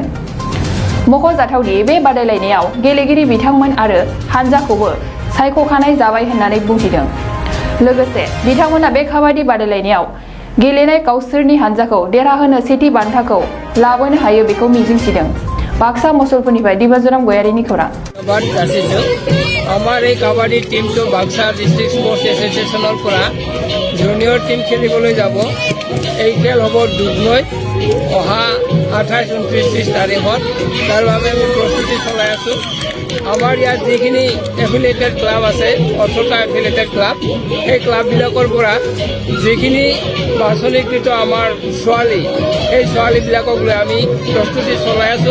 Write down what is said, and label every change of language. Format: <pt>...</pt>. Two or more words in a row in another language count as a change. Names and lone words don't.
<brx>मख'जाथावदि बे बादायलायनायाव गेलेगिरि बिथांमोन आरो हानजाखौबो सायख'खानाय जाबाय होननानै बुंथिदों। लोगोसे बिथांमोना बे काबादि बादायलायनायाव गेलेनाय गावसोरनि हानजाखौ देरहाहोनो सेथि बान्थाखौ लाबोनो हायो बेखौ मिजिंथिदों। बाक्सा मसलपुरनिफ्राय दिबाजराम गयारिनि खौरां।</brx> <as>আমার এই কাবাডি টিমটো বাক্সা ডিস্ট্রিক্ট স্পোর্টস এসোসিয়েশনৰ পৰা</as> <en>junior team</en> <as>খেলিবলৈ যাব। এই খেল হ'ব দুধনৈত অহা 28, 29, 30 তাৰিখত। তাৰ বাবে আমি প্ৰস্তুতি চলাই আছোঁ। আমাৰ ইয়াত যিখিনি</as> <en>affiliated club</en> <as>আছে 18টা</as> <en>affiliated club,</en> <as>সেই ক্লাববিলাকৰ পৰা যিখিনি বাছনিকৃত আমাৰ ছোৱালী, সেই ছোৱালীবিলাকক লৈ আমি প্ৰস্তুতি চলাই আছোঁ।</as>